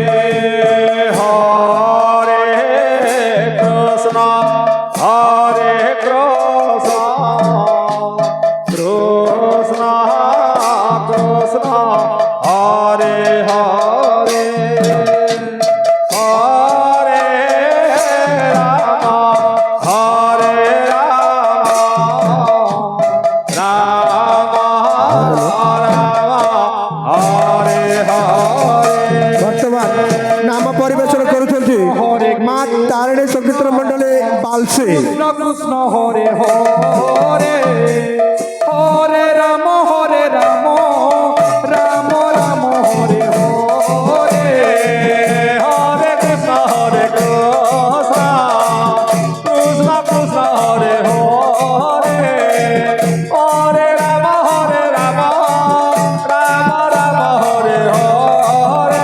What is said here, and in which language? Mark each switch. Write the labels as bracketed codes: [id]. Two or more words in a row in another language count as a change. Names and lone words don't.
[bn] হরে কৃষ্ণ কৃষ্ণ কৃষ্ণ হরে হরে হরে রাম রাম হরে হরে [or] ବର୍ତ୍ତମାନ ନାମ ପରିବେଷଣ କରୁଛନ୍ତି ମା ତାରିଣୀ ସଂକୀର୍ତ୍ତନ ମଣ୍ଡଳୀ ବାଲସି। [bn] কৃষ্ণ কৃষ্ণ হরে হরে হরে রাম রাম রাম হরে হরে হরে কৃষ্ণ কৃষ্ণ কৃষ্ণ কৃষ্ণ হরে হরে হরে রাম রাম রাম হরে হরে